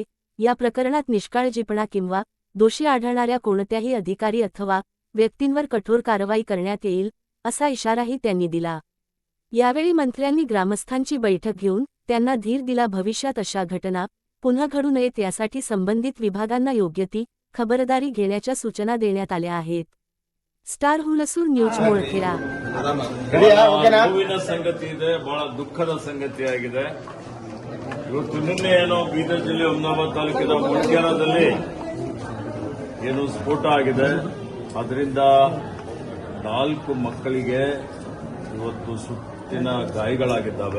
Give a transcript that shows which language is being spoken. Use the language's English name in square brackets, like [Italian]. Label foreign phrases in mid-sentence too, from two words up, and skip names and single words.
[Marathi] या प्रकरणात निष्काळजीपणा किंवा दोषी आढळणाऱ्या कोणत्याही अधिकारी अथवा व्यक्तींवर कठोर कारवाई करण्यात येईल असा इशाराही त्यांनी दिला। यावेळी मंत्र्यांनी ग्रामस्थांची बैठक घेऊन त्यांना धीर दिला। भविष्यात अशा घटना पुन्हा घडू नयेत यासाठी संबंधित विभागांना योग्य ती खबरदारी घेण्याच्या सूचना देण्यात आल्या आहेत। [Kannada] ಸ್ಟಾರ್ ಹುಲಸೂರು ನ್ಯೂಸ್ ಮೂಳಖೇರಾ। ನೋವಿನ ಸಂಗತಿ ಇದೆ, ಬಹಳ ದುಃಖದ ಸಂಗತಿಯಾಗಿದೆ। ಇವತ್ತು ನಿನ್ನೆ ಏನೋ ಬೀದರ್ ಜಿಲ್ಲೆ ಹುಮನಾಬಾದ್ ತಾಲೂಕಿನ ಮುಳಖೇರಾದಲ್ಲಿ ಏನು ಸ್ಫೋಟ ಆಗಿದೆ, ಅದರಿಂದ 4 ಮಕ್ಕಳಿಗೆ ಇವತ್ತು ಸುಟ್ಟಿನ ಗಾಯಗಳಾಗಿದ್ದಾವೆ।